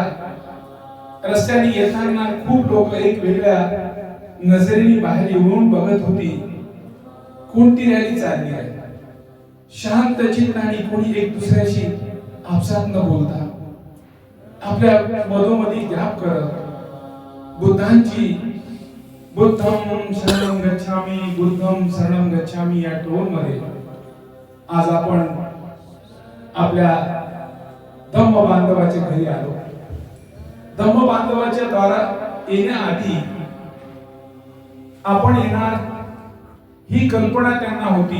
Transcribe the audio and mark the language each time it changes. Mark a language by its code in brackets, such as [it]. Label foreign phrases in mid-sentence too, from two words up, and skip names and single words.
[mr] रस्त्याने येताना खूप लोक एक वेगळ्या नजरेने बाहेर येऊन बघत होती, कोणती रॅली चालली आहे। शांत चित्ताने कोणी एक दुसऱ्याशी आपसात न बोलता आपल्या मधोमधी जाप करत बुद्धांची [pi] बुद्धं शरणं गच्छामी बुद्धं शरणं गच्छामी [mr] या टोन मध्ये आज आपण आपल्या धम्म बांधवाच्या घरी आलो। धम्म बांधवाच्या दारात येण्याआधी आपण येणार ही कल्पना त्यांना होती।